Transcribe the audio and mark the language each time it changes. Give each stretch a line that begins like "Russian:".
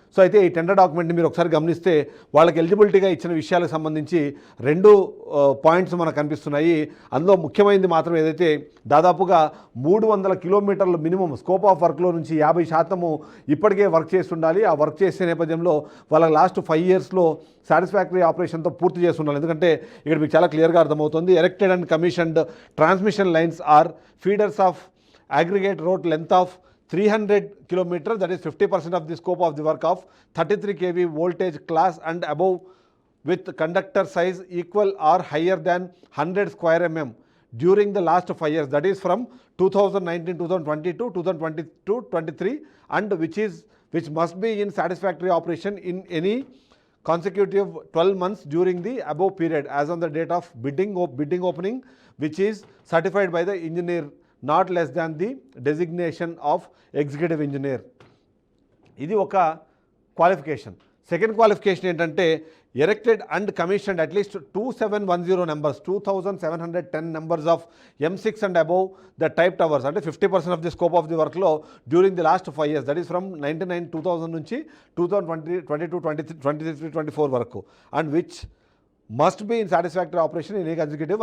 Telugu: So అయితే ఈ tender డాక్యుమెంట్ని మీరు ఒకసారి గమనిస్తే వాళ్ళకి ఎలిజిబిలిటీగా ఇచ్చిన విషయాలకు సంబంధించి రెండు పాయింట్స్ మనకు కనిపిస్తున్నాయి. అందులో ముఖ్యమైనది మాత్రం ఏదైతే దాదాపుగా 300 కిలోమీటర్ల మినిమం స్కోప్ ఆఫ్ వర్క్లో నుంచి 50% ఇప్పటికే వర్క్ చేసి ఉండాలి. ఆ వర్క్ చేసే నేపథ్యంలో వాళ్ళ లాస్ట్ 5 ఇయర్స్లో సాటిస్ఫాక్టరీ ఆపరేషన్తో పూర్తి చేసి ఉండాలి. ఎందుకంటే ఇక్కడ మీకు చాలా క్లియర్గా అర్థమవుతుంది.
English: Erected and commissioned transmission lines or feeders of aggregate road length of 300 km, that is 50% of the scope of the work of 33 kV voltage class and above with conductor size equal or higher than 100 square mm during the last 5 years, that is from 2019 2020 to 2022 23, and which must be in satisfactory operation in any consecutive 12 months during the above period as on the date of bidding opening, which is certified by the engineer not less than the designation of executive engineer.
Telugu: ఇది ఒక qualification.
English: Second qualification ఏంటంటే erected and commissioned at least 2710 numbers 2710 numbers of M6 and above the type towers, అంటే 50% of the scope of the వర్క్లో during the last 5 years, that is from 2000 నుంచి 2022 23 24 వరకు, and which must be in satisfactory operation in a executive.